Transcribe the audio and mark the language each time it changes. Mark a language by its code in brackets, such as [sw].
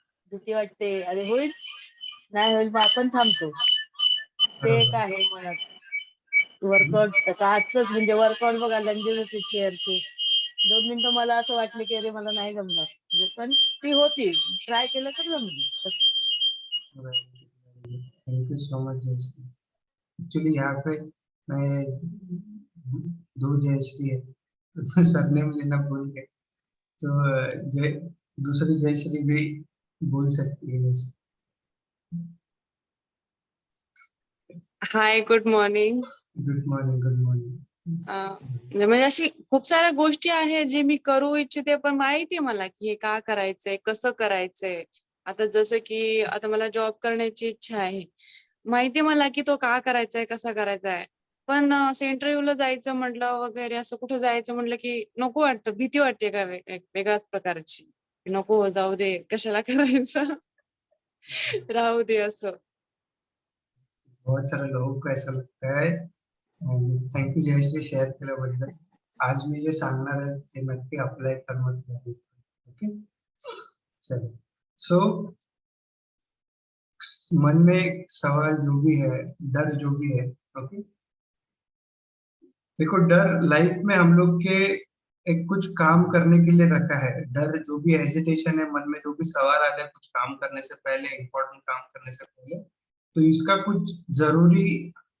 [mr] भीती वाटते अरे होईल नाही होईल मग आपण थांबतो. ते एक आहे मनात. वर्कआउट आता आजच म्हणजे वर्कआउट बघा, लंजेस होते चेअरचे. 2 मिनिटं मला असं वाटलं की अरे मला नाही जमणार, म्हणजे पण ती होती, ट्राय केलं तर जमली असं. [en] Thank you so much Jayashree. [hi] Actually यहाँ पे मैं दो जयश्री है, तो सरनेम लेना भूल गए, तो जय दूसरी जयश्री भी बोल सकती है वैसे। [en] Hi, good morning. Good morning, good morning. [mr] म्हणजे अशी खूप साऱ्या गोष्टी आहेत जे मी करू इच्छिते, पण माहितीये मला की हे का करायचंय, कसं करायचंय. आता जसं की आता मला जॉब करण्याची इच्छा आहे. माहितीये मला की तो का करायचाय, कसा करायचाय. पण असं इंटरव्ह्यूला जायचं म्हटलं वगैरे, असं कुठे जायचं म्हटलं की नको वाटतं, भीती वाटते का वेगळ्याच प्रकारची. नको जाऊ दे, कशाला करायचं, राहू दे असं. [hi] बहुत सारे लोगों को ऐसा लगता है। [en] thank you [mr] जयश्री शेअर केल्याबद्दल। आज मी जे सांगणार आहे ते नक्की अप्लाय करणं तुम्ही। [hi] ओके, चलो। सो मन में सवाल जो भी है, डर जो भी है, ओके, देखो डर लाइफ में हम लोग के एक कुछ काम करने के लिए रखा है। डर जो भी हेजिटेशन है, मन में जो भी सवाल आता है कुछ काम करने से पहले, इम्पोर्टेंट काम करने से पहले, तो इसका कुछ जरूरी